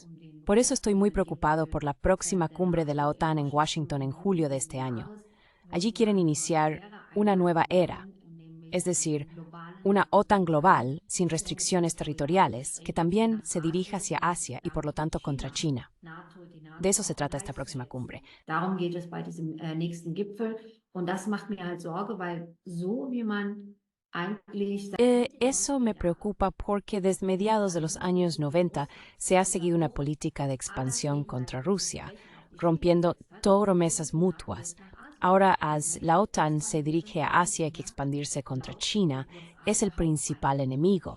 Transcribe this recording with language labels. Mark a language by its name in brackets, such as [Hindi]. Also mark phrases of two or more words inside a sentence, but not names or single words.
[Spanish] Por eso estoy muy preocupado por la próxima cumbre de la OTAN en Washington en julio de este año. Allí quieren iniciar una nueva era, es decir, una OTAN global sin restricciones territoriales que también se dirija hacia Asia y por lo tanto contra China. De eso se trata esta próxima cumbre. [German] Darum geht es bei diesem nächsten Gipfel. Und das macht mir halt Sorge, weil so wie man eigentlich... [Spanish] Eso me preocupa porque desde mediados de los años 90 se ha seguido una política de expansión contra Rusia, rompiendo todas promesas mutuas. Ahora, as la OTAN se dirige a Asia, hay que expandirse contra China, es el principal enemigo.